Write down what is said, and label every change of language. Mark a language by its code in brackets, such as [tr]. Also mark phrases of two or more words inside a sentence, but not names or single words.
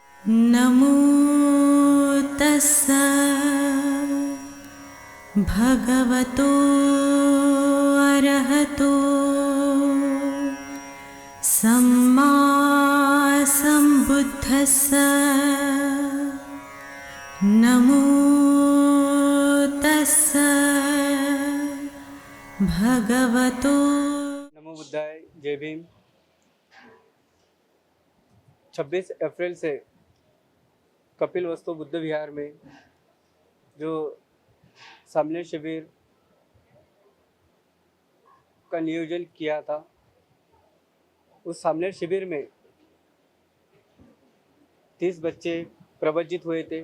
[pi] नमो तस्स भगवतो अरहतो सम्मा सम्बुद्धस्स। नमो तस्स भगवतो। नमो बुद्धाय। [hi] जय भीम। 26 अप्रैल से कपिलवस्तु बुद्ध विहार में जो सम्मेलन शिविर का नियोजन किया था, उस सम्मेलन शिविर में 30 बच्चे प्रवजित हुए थे।